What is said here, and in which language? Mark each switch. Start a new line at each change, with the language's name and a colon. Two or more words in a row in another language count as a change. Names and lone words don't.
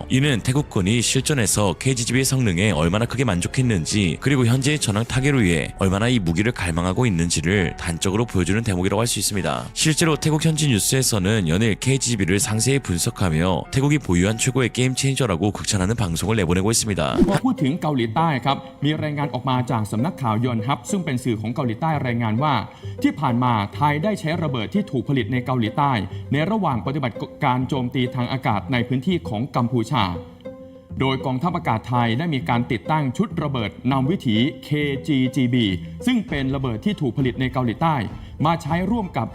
Korean: 이는 태국군이 실전에서 KGB의 성능에 얼마나 크게 만족했는지 그리고 현재의 전황 타개로 위해 얼마나 이 무기를 갈망하고 있는지를 단적으로 보여주는 대목이라고 할 수 있습니다. 실제로 태국 현지 뉴스에서는 연일 KGB를 상세히 분석하며 태국이 보유한 최고의 게임 체인저라고 극찬하는 방송을 내보내고 있습니다.
Thai: พอพูดถึงเกาหลีใต้ครับมีรายงานออกมาจากสำนักข่าวยอนฮับซึ่งเป็นสื่อของเกาหลีใต้รายงานว่าที่ผ่านมาไทยได้ใช้ระเบิดที่ถูกผลิตในเกาหลีใต้ในระหว่างปฏิบัติการโจมตีทางอากาศในพื้น ที่ของกัมพูชาโดยกองทัพอากาศไทยได้มีการติดตั้งชุดระเบิดนำวิถี KGGB ซึ่งเป็นระเบิดที่ถูกผลิตในเกาหลีใต้มาใช้ร่วมกับระ